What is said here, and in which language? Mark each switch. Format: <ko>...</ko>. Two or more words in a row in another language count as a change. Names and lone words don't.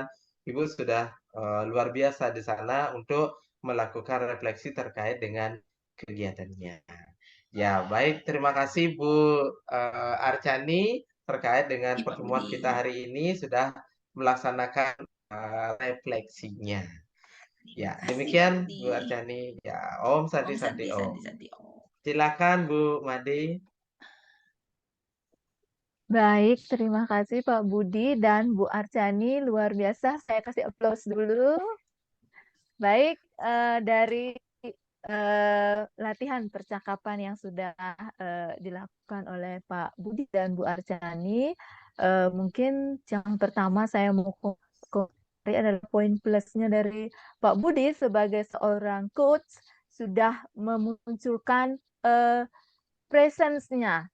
<id>Ibu sudah luar biasa di sana untuk melakukan refleksi terkait dengan kegiatannya. Ya, baik. Terima kasih Bu Archani terkait dengan Iya, Pak pertemuan Budi. kita hari ini sudah melaksanakan refleksinya. Terima Ya, kasih Pak demikian Budi. Bu Archani. Ya,</id> <sa>Om Santi Om Santi Santi, Om. Santi, Santi. Oh,</sa> <id>Silakan Bu Made. Baik, terima kasih Pak Budi dan Bu Archani. Luar biasa, saya kasih aplaus dulu. Baik, dari latihan percakapan yang sudah dilakukan oleh Pak Budi dan Bu Archani, mungkin yang pertama saya mau komentarin adalah poin plusnya dari Pak Budi sebagai seorang coach sudah memunculkan presence-nya.</id>